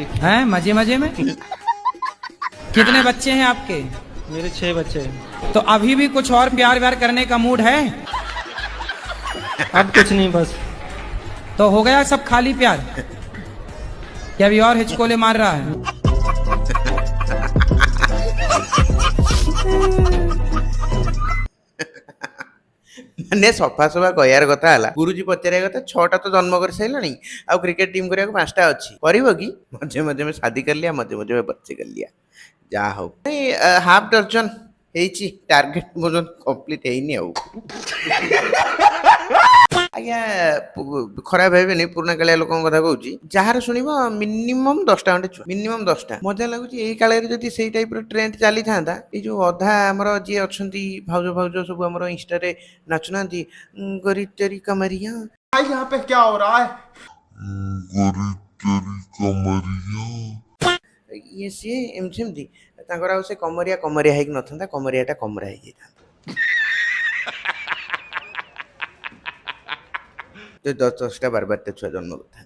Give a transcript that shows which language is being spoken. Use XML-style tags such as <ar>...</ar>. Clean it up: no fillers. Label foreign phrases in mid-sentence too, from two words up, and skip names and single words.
<hi>हैं मजे मजे में? कितने बच्चे हैं आपके? मेरे 6 बच्चे हैं। तो अभी भी कुछ और प्यार व्यार करने का मूड है? अब कुछ नहीं, बस तो हो गया सब खाली प्यार? क्या अभी और हिचकोले मार रहा है?</hi> <or>ମାନେ ସଫାସଫା କହିବାର କଥା ହେଲା ଗୁରୁଜୀ ପଚାରିବା କଥା 6ଟା ତ ଜନ୍ମ କରି ସାରିଲାଣି ଆଉ</or> <en>cricket team</en> <or>କରିବାକୁ 5ଟା ଅଛି କରିବ କି</or> <hi>मझे मझे में शादी कर लिया मझे मझे में बच्चे कर लिया</hi> <or>ଯାହା ହଉ</or> <en>half dozen</en> <or>ହେଇଛି ଟାର୍ଗେଟ ପର୍ଯ୍ୟନ୍ତ କମ୍ପ୍ଲିଟ ହେଇନି ଆଉ ଆଜ୍ଞା ଖରାପ ଭାବିବେନି ପୁରୁଣା କାଳିଆ ଲୋକଙ୍କ କଥା କହୁଛି ଯାହାର ଶୁଣିବ ମିନିମମ୍ 10ଟା ଖଣ୍ଡେ ଛୁଆ ମିନିମମ୍ 10ଟା ମଜା ଲାଗୁଛି ଏଇ କାଳରେ ଯଦି ସେଇ ଟାଇପର ଟ୍ରେଣ୍ଡ ଚାଲିଥାନ୍ତା ଏଇ ଯୋଉ ଅଧା ଆମର ଯିଏ ଅଛନ୍ତି ଭାଉଜ ଭାଉଜ ସବୁ ଆମର ଇନଷ୍ଟାରେ ନାଚୁନାହାନ୍ତି</or> <hi>गरि तेरी कमरिया यहाँ पे क्या हो रहा है?</hi> <or>ଇଏ ସିଏ ଏମିତି ସେମିତି ତାଙ୍କର ଆଉ ସେ କମରିଆ କମରିଆ ହେଇକି ନଥାନ୍ତା କମରିଆଟା କମରା ହେଇଯାଇଥାନ୍ତା ତ 10ଟା 12ଟା ଛୁଆ ଜନ୍ମ କରିଥାନ୍ତେ</or>